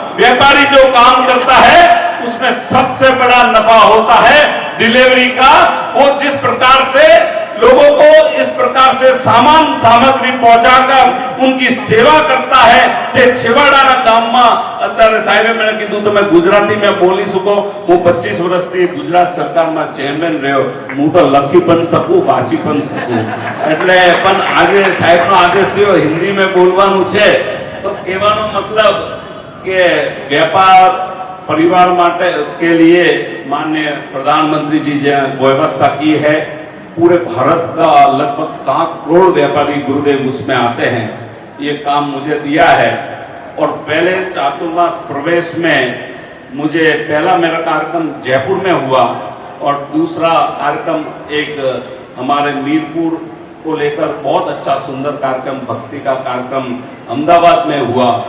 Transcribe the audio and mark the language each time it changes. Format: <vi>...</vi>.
<hi>व्यापारी जो काम करता है उसमें सबसे बड़ा नफा होता है डिलीवरी का। वो जिस प्रकार से लोगों को इस प्रकार से सामान सामग्री पहुंचाकर उनकी सेवा करता है कि</hi> <gu>છેવાડાના ગામમાં અત્યારે સાહેબે મને કીધું તમે ગુજરાતીમાં બોલી શકો। હું 25 વર્ષથી ગુજરાત સરકારમાં ચેરમેન રહ્યો, હું તો લખી પણ શકું, વાંચી પણ શકું, એટલે પણ આજે સાહેબનો આદેશ થયો હિન્દીમાં બોલવાનું છે। તો કહેવાનો મતલબ કે</gu> <hi>व्यापार परिवार माटे के लिए माननीय प्रधानमंत्री जी ने व्यवस्था की है। पूरे भारत का लगभग 7 करोड़ व्यापारी गुरुदेव उसमें आते हैं। ये काम मुझे दिया है। और पहले चातुर्मास प्रवेश में मुझे पहला मेरा कार्यक्रम जयपुर में हुआ और दूसरा कार्यक्रम एक हमारे मीरपुर को लेकर बहुत अच्छा सुंदर कार्यक्रम, भक्ति का कार्यक्रम अहमदाबाद में हुआ।</hi>